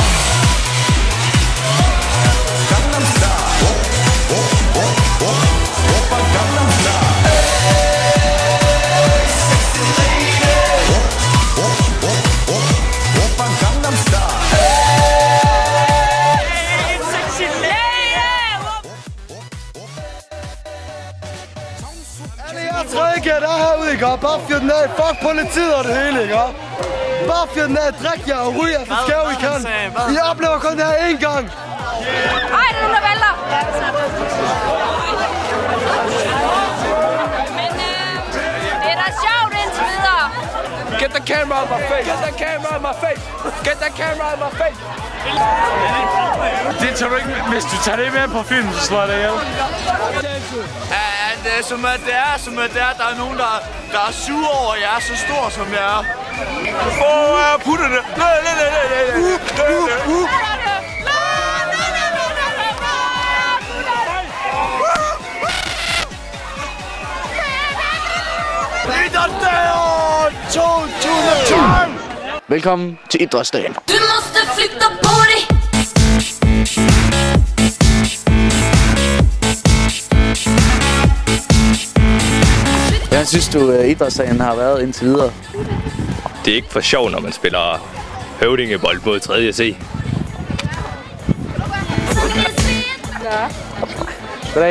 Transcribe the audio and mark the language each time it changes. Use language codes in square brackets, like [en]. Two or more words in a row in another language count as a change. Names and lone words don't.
[ko] 강남스타일 오빤 강남스타일 [en] sexy lady [ko] 오빤 강남스타일 [en] sexy lady [da] Alle jer tredje der er herude, ikke? Bare fyr den af. Fuck politiet og det hele, ikke? Bare fyr den af. Drik jer og ryg jer, for skæv I kan. I oplever kun det her én gang. Ej, det er nogen, der vælter. Men det er da sjovt indtil videre. [en] Get the camera on my face. Get the camera on my face. Get the camera on my face. [da] Det tager du ikke. Hvis du tager det med på film, så slår jeg dig ihjel. Som at det er, der er nogen, der er sure over, at jeg er så stor, som jeg er. Putter det. Velkommen til Idrætsdagen. [sv] Du måste flytta på dig. [da] Hvordan synes du, Idrætsdagen har været indtil videre? Det er ikke for sjov, når man spiller høvdingebold mod 3. C. Goddag.